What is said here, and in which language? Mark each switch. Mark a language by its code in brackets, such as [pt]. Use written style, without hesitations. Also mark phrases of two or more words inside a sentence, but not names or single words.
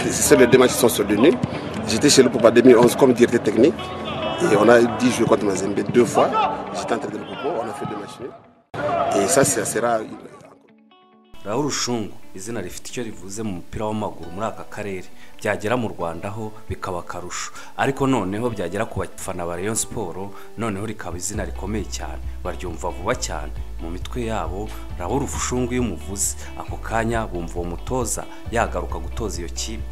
[fr] passé les 2 matchs sont sur le nul. J'étais chez le Popa 2011 comme directeur technique. Et on a 10 joueurs contre Mazembe 2 fois. J'étais entraîneur de Popo, on a fait 2 matchs nuls. Et ça, c'est assez rare. [rw] Raoul Rushungu izina rifite icyo rivuze mu mupira w'amaguru muri aka karere, byagera mu Rwanda ho bikaba karusho, ariko noneho byagera ku bafana ba Rayon Sport noneho rikaba izina rikomeye cyane, baryumva vuba cyane mu mitwe yabo. Raoul Rushungu y'umuvuzi ako kanya bumva uwo mutoza yagaruka gutoza iyo kipe.